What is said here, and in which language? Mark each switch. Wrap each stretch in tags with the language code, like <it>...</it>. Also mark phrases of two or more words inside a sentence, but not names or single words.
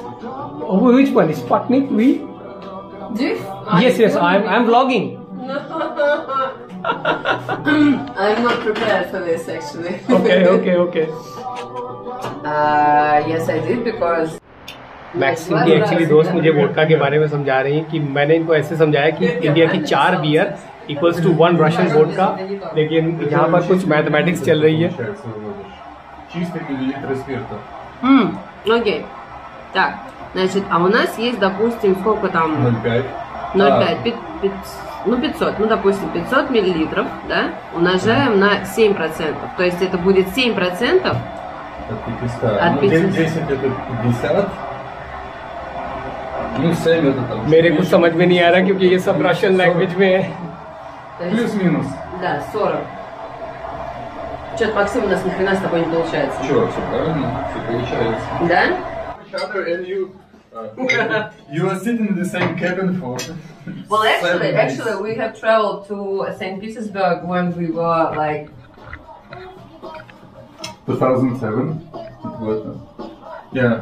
<en>Oh, which one? Sputnik V? Do you? Yes, I'm vlogging. I'm not prepared for this actually. Okay. Yes, I did because.</en> <hi>मैक्सिम की एक्चुअली दोस्त मुझे वोडका के बारे में समझा रही हैं कि मैंने इनको ऐसे समझाया कि इंडिया की 4 बियर</hi> <en>equals to 1 Russian vodka,</en> <hi>लेकिन यहाँ पर कुछ मैथमेटिक्स चल रही है.</hi> <ru>Окей. Так, значит, а у нас есть, допустим, сколько там? 0,5. 500. Ну, допустим, 500 миллилитров, да? Умножаем на 7%. То есть это будет 7% от 500. 10 это 50. Ну, 7 это там.</ru> <hi>मेरे कुछ समझ में नहीं आ रहा क्योंकि ये सब</hi> <en>Russian language</en> <hi>में है.</hi> <ru>Плюс-минус. Да, 40. Что-то, Максим, у нас ни хрена с тобой не получается. Чё, все правильно, все получается. Да?</ru> <en>Each other and you are sitting in the same cabin for. Well, 7 days. actually, we have traveled to St. Petersburg when we were like</en> <ru>2007. Вот.</ru> <en>Yeah,</en>